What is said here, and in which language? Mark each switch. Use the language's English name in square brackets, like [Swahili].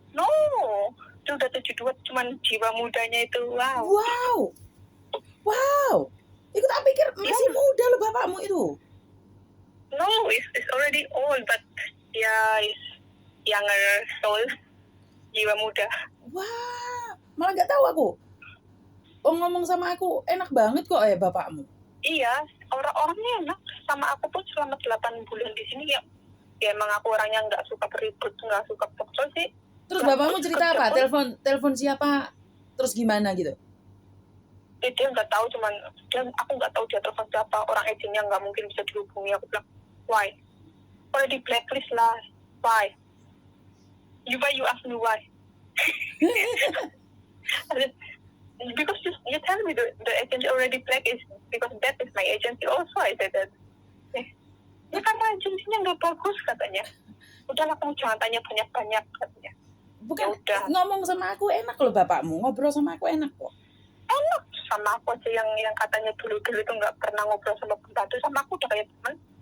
[Indonesian] No, dia udah 72, cuman jiwa mudanya itu wow. Itu tak pikir masih muda loh bapakmu itu. [English] No, it's already old, but it's younger soul, [Indonesian] jiwa muda. Wah, malah nggak tahu aku. Ngomong sama aku enak banget kok bapakmu. Iya, orang-orangnya enak sama aku pun selama 8 bulan di sini ya emang aku orangnya nggak suka beribut, nggak suka pokok sih. Terus bapakmu cerita apa? Telepon siapa? Terus gimana gitu? Dia nggak tahu, aku nggak tahu dia telepon siapa, orang agennya nggak mungkin bisa dihubungi. Aku bilang, [English] why? [Indonesian] Kalau di blacklist lah, [English] why? You ask me why? Because you tell me the agency already blacklist because that is my agency also. I said that. [Indonesian] Ya karena agensinya nggak bagus katanya. Udahlah kamu jangan tanya banyak-banyak katanya. Bukan ya ngomong sama aku enak loh bapakmu, ngobrol sama aku enak kok. Enak sama aku aja yang katanya dulu itu nggak pernah ngobrol sama pembantu, sama aku udah kayak teman.